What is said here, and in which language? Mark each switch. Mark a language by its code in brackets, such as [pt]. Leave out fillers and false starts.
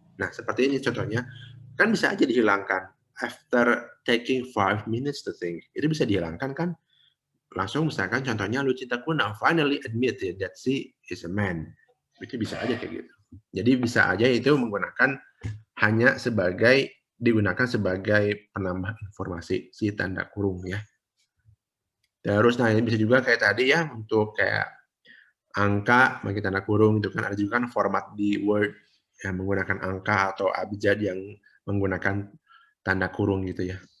[id] Nah, seperti ini contohnya, kan bisa aja dihilangkan. [en] After taking 5 minutes to think, [id] itu bisa dihilangkan kan? Langsung misalkan contohnya [en] Lucinta now finally admitted that she is a man. [id] Itu bisa aja kayak gitu. Jadi bisa aja itu menggunakan hanya digunakan sebagai penambah informasi si tanda kurung ya. Terus nah ini bisa juga kayak tadi ya untuk kayak angka bagi tanda kurung itu kan ada juga kan format di Word yang menggunakan angka atau abjad yang menggunakan tanda kurung gitu ya.